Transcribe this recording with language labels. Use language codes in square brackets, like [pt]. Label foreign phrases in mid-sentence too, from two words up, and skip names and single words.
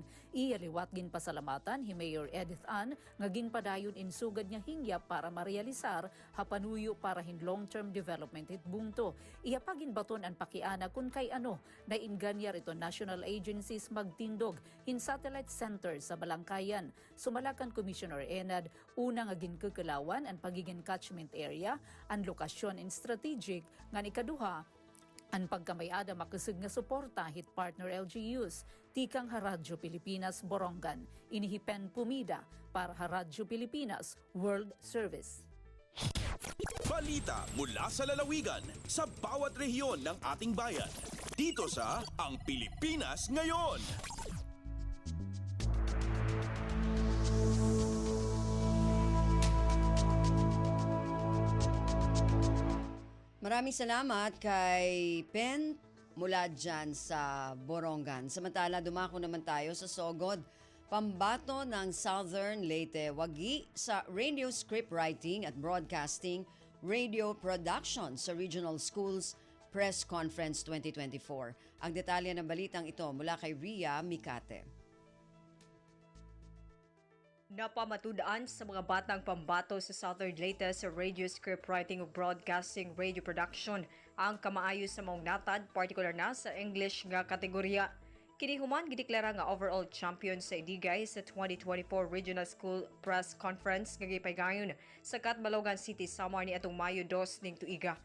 [war] Iya liwat gin pasalamatan hi Mayor Edith Ann nga ginpadayon insugad niya hingya para marealisar ha panuyo para hin [en] long-term development [war] hit bungto. Iya pagin baton ang pakiana kun kay ano na inganyar ito national agencies magtindog hin satellite center sa Balangkayan. Sumalakan Commissioner Enad, una nga ginkukulawan ang pagiging [en] catchment area, [war] ang lokasyon and strategic, nga ikaduha, ang pagkamayada makasig nga suporta hit partner LGUs, tikang Radyo Pilipinas Borongan, inihipen Pumida para Radyo Pilipinas World Service. [tl] Balita mula sa lalawigan sa bawat rehiyon ng ating bayan. Dito sa Ang Pilipinas Ngayon. Maraming salamat kay Pen mula dyan sa Borongan. Samantala, dumako naman tayo sa Sogod. Pambato ng Southern Leyte Wagi sa [en] radio script writing [tl] at [en] broadcasting, radio production [tl] sa [en] regional schools, [tl] Press Conference 2024. Ang detalye ng balitang ito mula kay Ria Mikate. [ceb] Napamatudaan sa mga batang pambato sa Southern Leyte sa [en] radio scriptwriting [ceb] ug [en] broadcasting radio production [ceb] ang kamaayo sa maong natad, partikular na sa English nga kategorya. Kini human gideklara nga [en] overall champion [ceb] sa Idigay sa 2024 Regional School Press Conference nga gipaygayon sa Catbalogan City, Samar ni atong Mayo 2 ning tuiga.